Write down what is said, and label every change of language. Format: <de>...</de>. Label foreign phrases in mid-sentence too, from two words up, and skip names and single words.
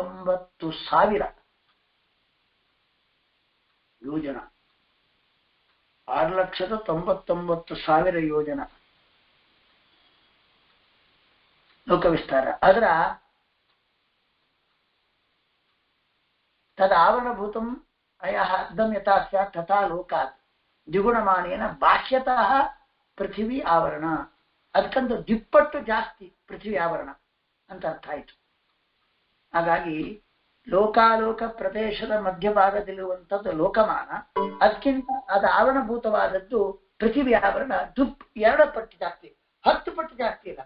<kn>6,99,000 ಯೋಜನ. 6,99,000 ಯೋಜನ ಲೋಕ ವಿಸ್ತಾರ.</kn> <sa>ಅದರ ತದಾವರಣಭೂತಂ ಅಯಃ ಅರ್ಧಂ ಯಥಾ ಸ್ಯಾತ್ ತಥಾ ಲೋಕಾತ್ ದ್ವಿಗುಣಮಾನೇನ ಬಾಹ್ಯತಃ ಪೃಥಿವಿ ಆವರಣ.</sa> <kn>ಅದಕ್ಕಂತ ದ್ವಿಪ್ಪಟ್ಟು ಜಾಸ್ತಿ ಪೃಥ್ವಿ ಆವರಣ ಅಂತ ಅರ್ಥ ಆಯ್ತು. ಹಾಗಾಗಿ ಲೋಕಾಲೋಕ ಪ್ರದೇಶದ ಮಧ್ಯಭಾಗದಲ್ಲಿರುವಂಥದ್ದು ಲೋಕಮಾನ, ಅದಕ್ಕಿಂತ ಅದು ಆವರಣಭೂತವಾದದ್ದು ಪೃಥಿವಿ ಆವರಣ 2 ಪಟ್ಟು ಜಾಸ್ತಿ, 10 ಪಟ್ಟು ಜಾಸ್ತಿ ಇಲ್ಲ.</kn>